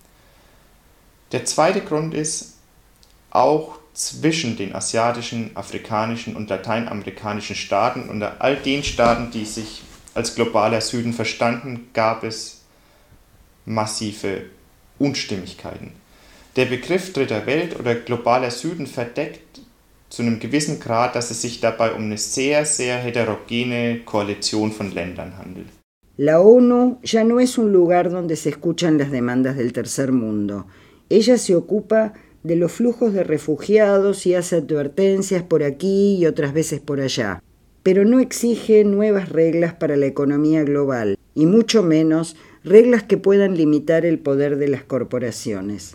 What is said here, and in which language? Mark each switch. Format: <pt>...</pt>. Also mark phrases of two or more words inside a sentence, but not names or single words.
<de>Der zweite Grund ist, auch zwischen den asiatischen, afrikanischen und lateinamerikanischen Staaten und all den Staaten, die sich als globaler Süden verstanden, gab es massive Unstimmigkeiten. Der Begriff Dritter Welt oder globaler Süden verdeckt zu einem gewissen Grad, dass es sich dabei um eine sehr, sehr heterogene Koalition von Ländern handelt.</de> <es>La ONU ya no es un lugar donde se escuchan las demandas del tercer mundo. Ella se ocupa de los flujos de refugiados y hace advertencias por aquí y otras veces por allá, pero no exige nuevas reglas para la economía global, y mucho menos reglas que puedan limitar el poder de las corporaciones.</es>